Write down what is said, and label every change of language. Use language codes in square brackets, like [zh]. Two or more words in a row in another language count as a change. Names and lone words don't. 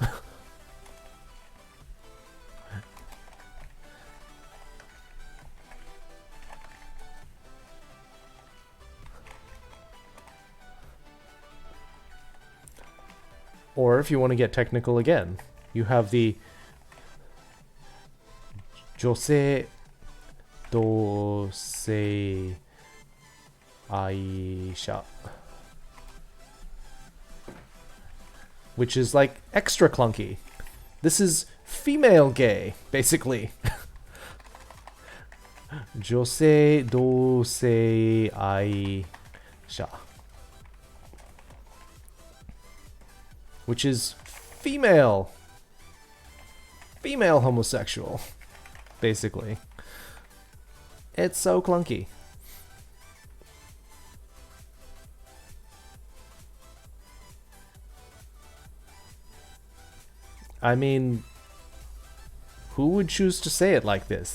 [en] Or if you want to get technical again, you have the [ja] 女性同性愛者. [en] which is like extra clunky. This is female gay, basically. [ja] 女性同性愛者 [en] which is female homosexual, basically. It's so clunky. I mean, who would choose to say it like this?